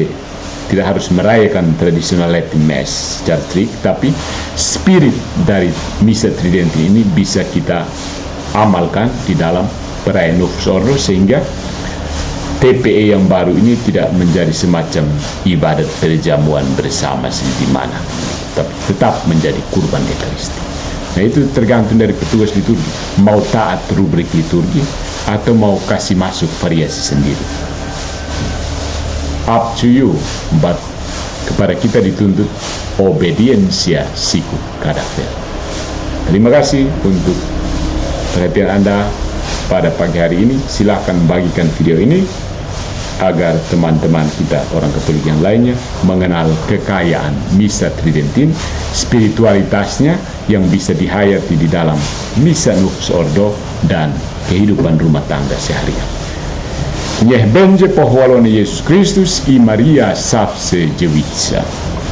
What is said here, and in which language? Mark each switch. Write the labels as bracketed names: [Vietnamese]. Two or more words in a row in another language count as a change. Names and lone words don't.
[Indonesian] tidak harus merayakan tradisional [English] Latin Mass [Indonesian] secara strict, tapi spirit dari misa Tridentin ini bisa kita amalkan di dalam perayaan Novus Ordo, sehingga TPE yang baru ini tidak menjadi semacam ibadat perjamuan bersama di mana, tapi tetap menjadi kurban Ekaristi. Nah, itu tergantung dari petugas liturgi, mau taat rubrik liturgi atau mau kasih masuk variasi sendiri. [English] Up to you, [Indonesian] but kepada kita dituntut [Latin] obediensia sicut cadavere. [Indonesian] Terima kasih untuk perhatian Anda pada pagi hari ini. Silakan bagikan video ini agar teman-teman kita, orang Katolik yang lainnya, mengenal kekayaan misa Tridentin, spiritualitasnya yang bisa dihayati di dalam misa Novus Ordo dan kehidupan rumah tangga seharian. [Polish] Niech będzie pochwalony Jezus Chrystus i Maria zawsze dziewica.